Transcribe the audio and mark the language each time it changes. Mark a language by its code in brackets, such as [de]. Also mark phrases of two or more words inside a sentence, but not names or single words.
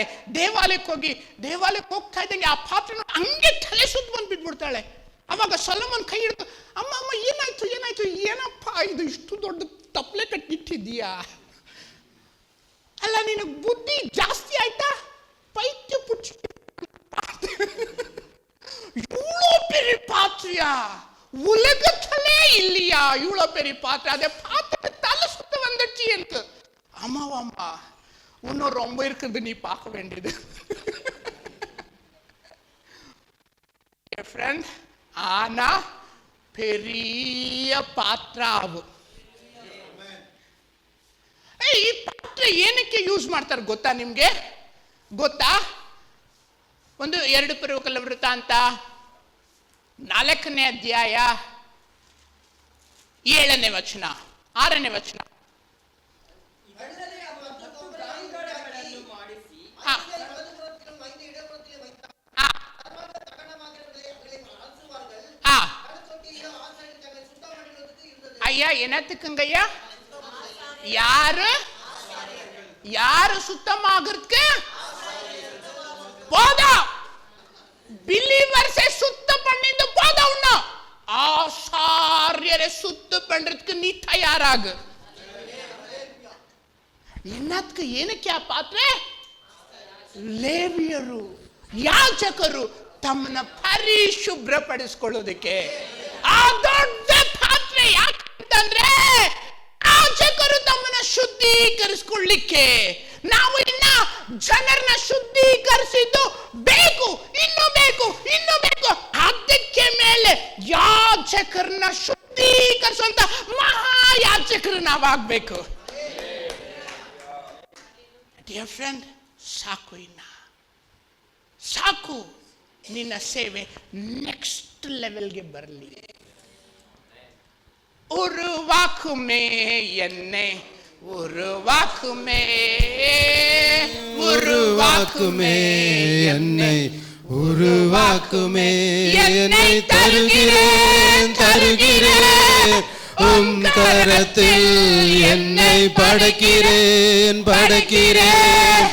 [kn] ದೇವಾಲಯಕ್ಕೆ ಹೋಗ್ತಾ ಇದ್ದಂಗೆ ಆ ಪಾತ್ರ ಹಂಗೆ ತಲೆ ಸುತ್ತ ಬಂದು ಬಿದ್ಬಿಡ್ತಾಳೆ. ಅವಾಗ ಸೊಲೊಮನ್ ಕೈ ಹಿಡಿದು, ಅಮ್ಮ ಅಮ್ಮ ಏನಾಯ್ತು ಏನಪ್ಪ ಇದು ಇಷ್ಟು ದೊಡ್ಡ ತಪ್ಪಲೆ ಕಟ್ಟಿಟ್ಟಿದ್ದೀಯಾ? ಅಲ್ಲ ನಿನಗೆ ಬುದ್ಧಿ ಜಾಸ್ತಿ ಆಯ್ತಾ? [ta] ಪೈತ್ಯ ಪುಚ್ಚ பாத்திரியா, உலகத்திலே இல்லையா இவ்வளோ பெரிய பாத்திரம்? அதை பார்த்துட்டு தலை சுத்த வந்துடுச்சு எனக்கு. ஆமாவாம்மா, இன்னும் ரொம்ப இருக்குது, நீ பார்க்க வேண்டியது. [kn] ಫ್ರೆಂಡ್, [ta] ஆனா பெரிய பாத்திரம் [kn] ಅವು. ಈ ಪಾತ್ರ ಏನಕ್ಕೆ ಯೂಸ್ ಮಾಡ್ತಾರೆ ಗೊತ್ತಾ ನಿಮ್ಗೆ? ಗೊತ್ತಾ? 2 ಪೂರ್ವಕಾಲ ವೃತ್ತಾಂತ 4ನೇ ಅಧ್ಯಾಯ 7ನೇ ವಚನ 6ನೇ ವಚನ. [ta] ஐயா என்னத்துக்குங்கய்யா? யாரு சுத்தமாகிறதுக்கு? போதும், பிலீவர்ஸை சுத்தம் பண்ணிட்டு போதும். இன்னும் ஆசாரியரை சுத்தம் பண்றதுக்கு நீ தயாராகு. என்னத்துக்கு? [kn] ಏನಕ್ಕೆ ಆ ಪಾತ್ರೆ? ಲೇವಿಯರು, ಯಾಜಕರು ತಮ್ಮನ್ನ ಪರಿಶುಭ್ರಪಡಿಸಿಕೊಳ್ಳೋದಕ್ಕೆ ಆ ದೊಡ್ಡ ಪಾತ್ರೆ. ಯಾಕಂತಂದ್ರೆ ಯಾಜಕರು ತಮ್ಮನ್ನ ಶುದ್ಧೀಕರಿಸಿಕೊಳ್ಳಿಕ್ಕೆ. ನಾವು ಇನ್ನ ಜನರನ್ನ ಶುದ್ಧೀಕರಿಸಿದ್ದು ಬೇಕು, ಇನ್ನು ಬೇಕು, ಇನ್ನು ಬೇಕು. ಅದಕ್ಕೆ ಮೇಲೆ ಯಾಜಕರನ್ನ ಶುದ್ಧೀಕರಿಸುವಂತ ಮಹಾಯಾಜಕರು ನಾವಾಗಬೇಕು. [en] dear friend, [kn] ಸಾಕು, ಇನ್ನ ಸಾಕು. ನಿನ್ನ ಸೇವೆ [en] next level [kn] ಬರಲಿ. [ta] உருவாக்குமே என்னை, உருவாக்குமே, உருவாக்குமே என்னை, உருவாக்குமே என்னை. தருகிறேன் தருகிறேன் உம் கரத்தில் என்னை படைக்கிறேன் படைக்கிறேன்.